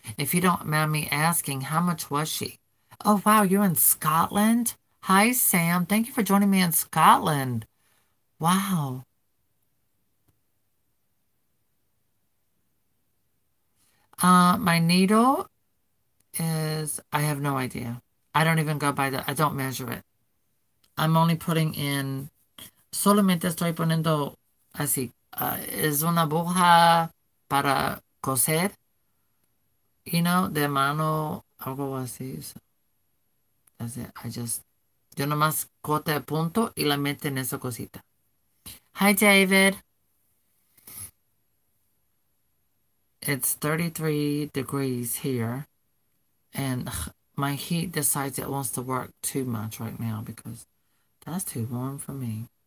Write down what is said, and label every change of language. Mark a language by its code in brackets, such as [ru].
[en] If you don't mind me asking, how much was she? Oh, wow, you're in Scotland? Hi, Sam. Thank you for joining me in Scotland. Wow. My needle is, I have no idea. I don't even go by I don't measure it. I'm only putting in, [es] solamente estoy poniendo así. Es una aguja para coser, [en] you know, [es] de mano, algo así. [en] So that's it. [es] Yo nomás corto el punto y la meto en esa cosita. [en] Hi, David. It's 33 degrees here, and my heat decides it wants to work too much right now because that's too warm for me.